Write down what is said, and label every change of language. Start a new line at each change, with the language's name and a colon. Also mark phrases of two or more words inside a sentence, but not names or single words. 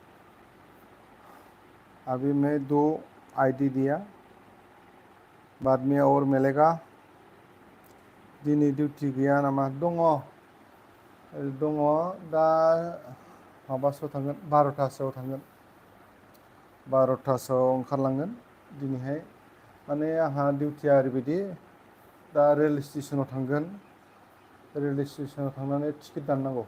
Hindi: अभी मैं 2 आईडी दिया, बाद में और मिलेगा।
Bodo: दिनै डिउटि गैया नामा? दङ दा माबासोआव थांगोन 12थासोआव थांगोन। 12थासोआव ओंखारलांगोन दिनैहाय। माने आंहा डिउटिया ओरैबायदि दा रेल स्टेसनाव थांगोन, रेल स्टेसनाव थांनानै टिकेट दाननांगौ।